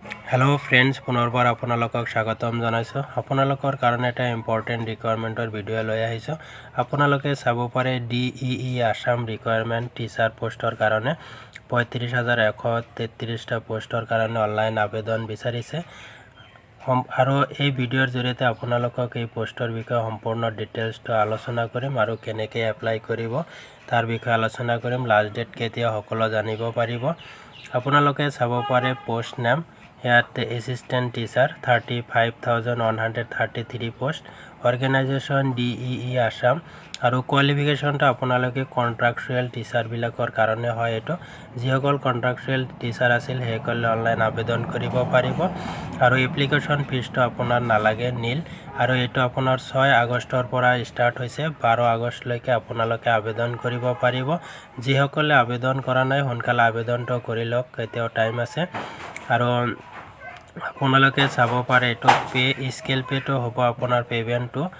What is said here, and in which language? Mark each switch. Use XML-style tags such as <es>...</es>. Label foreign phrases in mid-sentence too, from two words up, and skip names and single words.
<en>hello friends</en> <as>পুনৰবাৰ আপোনালোকক স্বাগতম জনাইছো आपनालोকৰ কাৰণে এটা</as> <en>important recruitment video</en> <as>লৈ আহিছো আপোনালোকে চাব পাৰে ডিইই আসাম ৰিকুৱাৰমেন্ট টিচাৰ পোষ্টৰ কাৰণে 35133 টা পোষ্টৰ কাৰণে অনলাইন আবেদন বিচাৰিছে আৰু এই ভিডিওৰ জৰিয়তে আপোনালোকক এই পোষ্টৰ বিষয়ে সম্পূৰ্ণ ডিটেইলছটো আলোচনা কৰিম আৰু কেনেকৈ এপ্লাই কৰিব তাৰ বিষয়ে আলোচনা কৰিম</as> <en>last date</en> <as>কেতিয়া সকলো জানিব পাৰিব আপোনালোকে চাব পাৰে</as> <en>post name</en> <as>ইয়াত</as> <en>assistant teacher</en> <as>35,133</as> <en>post organisation</en> <as>ডিইই আসাম আৰু কোৱালিফিকেশনটা আপোনালোকে</as> <en>contractual teacher</en> <as>বিলাকৰ কাৰণে হয় এটো যিসকল কন্ট্ৰাকচুৱেল টিচাৰ আছিল হেকলে অনলাইন আবেদন কৰিব পাৰিব আৰু</as> <en>application fee</en> <as>আপোনাৰ নালাগে নীল আৰু এটো আপোনাৰ 6 আগষ্টৰ পৰা ষ্টাৰ্ট হৈছে 12 আগষ্ট লৈকে আপোনালোকে আবেদন কৰিব পাৰিব যিসকলে আবেদন কৰা নাই সোনকালে আবেদনটো কৰি লওক এতিয়াও টাইম আছে আৰু আপোনালোকে চাব পাৰে এটো</as> <en>pay scale pay</en> <as>হ'ব আপোনাৰ পেমেন্টটো</as>